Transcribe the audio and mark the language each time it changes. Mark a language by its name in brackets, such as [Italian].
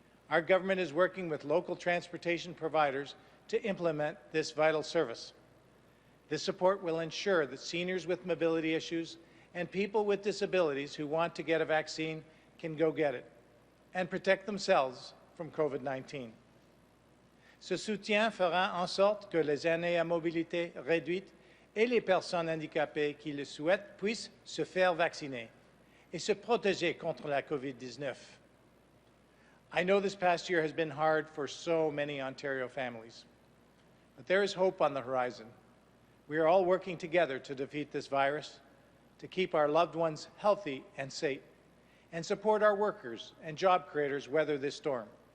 [English] Our government is working with local transportation providers to implement this vital service. This support will ensure that seniors with mobility issues and people with disabilities who want to get a vaccine can go get it and protect themselves from COVID-19. [French] Ce soutien fera en sorte que les aînés à mobilité réduite et les personnes handicapées qui le souhaitent puissent se faire vacciner et se protéger contre la COVID-19. [English] I know this past year has been hard for so many Ontario families, but there is hope on the horizon. We are all working together to defeat this virus, to keep our loved ones healthy and safe, and support our workers and job creators weather this storm.